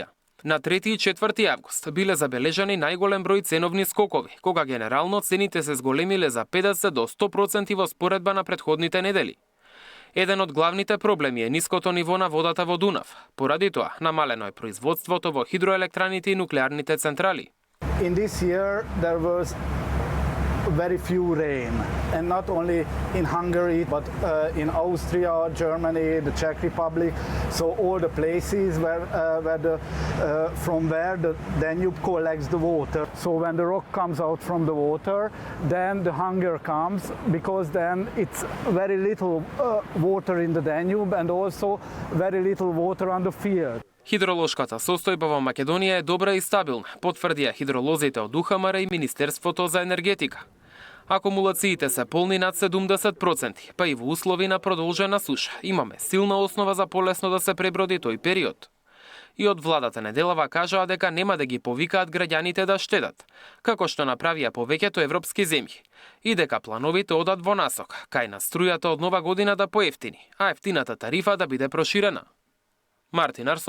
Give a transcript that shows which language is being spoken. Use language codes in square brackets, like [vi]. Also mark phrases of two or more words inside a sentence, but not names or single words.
[mk] На 3 и 4 август биле забележани најголем број ценовни скокови, кога генерално цените се зголемиле за 50 до 100% во споредба на претходните недели. Еден од главните проблеми е ниското ниво на водата во Дунав. Поради тоа, намалено е производството во хидроелектраните и нуклеарните централи. [en] In this year there was very few rain, and not only in Hungary but in Austria, Germany, the Czech Republic, so all the places from where the Danube collects the water. So when the rock comes out from the water, then the hunger comes, because then it's very little water in the Danube and also very little water on the field. [mk] Хидролошката состојба во Македонија е добра и стабилна, потврдија хидролозите од УХМР и Министерството за енергетика. Акумулациите се полни над 70%, па и во услови на продолжена суша имаме силна основа за полесно да се преброди тој период. И од владата неделава кажаа дека нема да ги повикаат граѓаните да штедат, како што направија повеќето европски земји, и дека плановите одат во насок, кај на струјата од нова година да поевтини, а ефтината тарифа да биде проширена.